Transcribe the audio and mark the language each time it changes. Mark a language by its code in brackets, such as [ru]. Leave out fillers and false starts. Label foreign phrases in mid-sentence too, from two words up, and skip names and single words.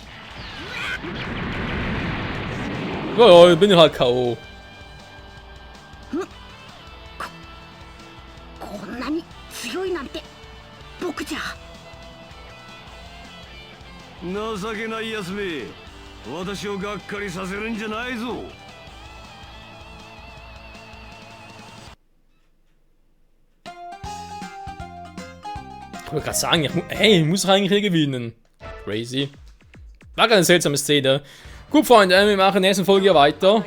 [de] Ja, ja, bin ich halt K.O. [ja] こんなに強いなんて僕じゃ。情けないやつめ、私をがっかりさせるんじゃないぞ。 [de] Ich wollte gerade sagen, ich muss eigentlich hier gewinnen. Crazy. War gerade eine seltsame Szene. Gut, Freunde, wir machen in der nächsten Folge weiter.